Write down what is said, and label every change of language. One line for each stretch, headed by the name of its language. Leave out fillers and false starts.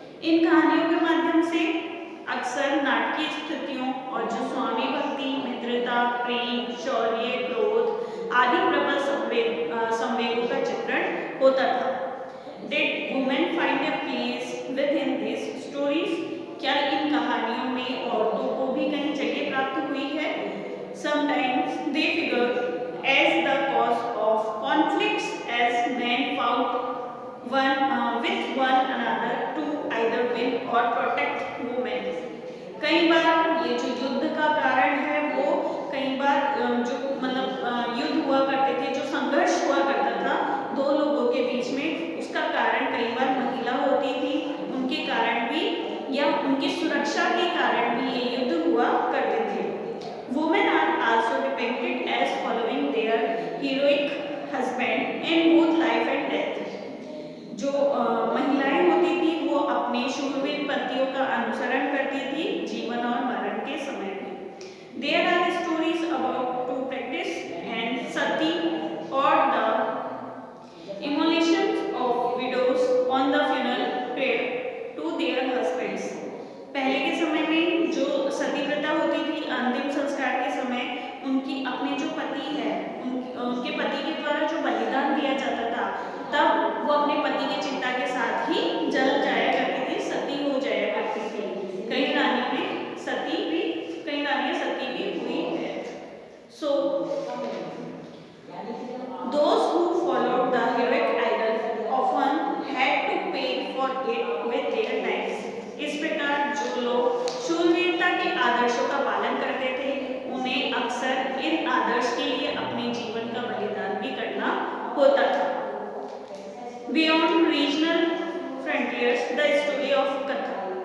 Hindi: इन कहानियों के माध्यम से अक्सर नाटकीय स्थितियों और जो स्वामी भक्ति, मित्रता, प्रेम, शौर्य, क्रोध आदि प्रबल संवेगों का चित्रण होता था।
English: Did women find a place within these stories?
Hindi: क्या इन कहानियों में औरतों को भी कहीं जगह प्राप्त हुई है?
English: Sometimes they figure as the cause of conflicts as men fought with one another to either win or protect women।
Hindi: कई बार ये जो युद्ध का कारण है वो कई बार जो मतलब युद्ध हुआ करते थे, जो संघर्ष हुआ करता था दो लोगों के बीच में, उसका कारण कई बार महिला होती थी, उनके कारण भी या उनकी सुरक्षा के कारण भी ये युद्ध हुआ करते थे।
English: Women are also depicted as following their heroic husband in both life and death।
Hindi: जो महिलाएं होती थी वो अपने शूरवीर पतियों का अनुसरण करती थी जीवन और मरण के समय में।
English: There are stories about to practice and sati or the immolations of widows on the funeral pyre to their husbands।
Hindi: पहले के समय में जो सती प्रथा होती थी, अंतिम संस्कार के समय उनकी अपने जो पति है उनके पति के द्वारा जो बलिदान दिया जाता था, तब वो अपने पति की चिता के साथ ही जल जाया करती थी, सती हो जाया करती थी। कई रानियां सती भी हुई है।
English: So those who followed the heroic idol often had to pay for it with their lives।
Hindi: इस प्रकार जो लोग शूरवीरता के आदर्शों का पालन करते थे उन्हें अक्सर इन आदर्श के लिए अपने जीवन का बलिदान भी करना होता था।
English: Beyond regional frontiers, the story of Kathak.